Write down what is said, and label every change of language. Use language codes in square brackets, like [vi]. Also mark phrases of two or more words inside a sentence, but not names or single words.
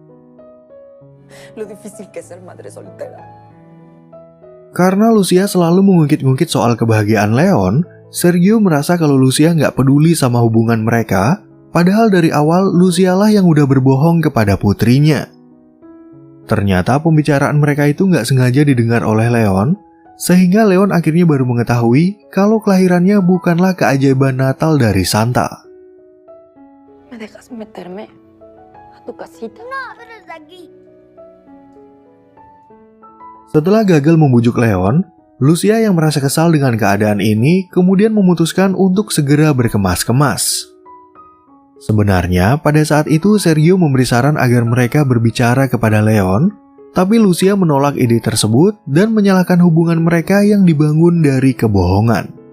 [id] Karena Lucia selalu mengungkit-ungkit soal kebahagiaan Leon, Sergio merasa kalau Lucia nggak peduli sama hubungan mereka, padahal dari awal Lucia lah yang udah berbohong kepada putrinya. Ternyata pembicaraan mereka itu nggak sengaja didengar oleh Leon, sehingga Leon akhirnya baru mengetahui kalau kelahirannya bukanlah keajaiban Natal dari Santa. [es] ¿Me dejas meterme a tu casita? No, pero es aquí. [id] Setelah gagal membujuk Leon, Lucia yang merasa kesal dengan keadaan ini kemudian memutuskan untuk segera berkemas-kemas. Sebenarnya pada saat itu Sergio memberi saran agar mereka berbicara kepada Leon, tapi Lucia menolak ide tersebut dan menyalahkan hubungan mereka yang dibangun dari kebohongan.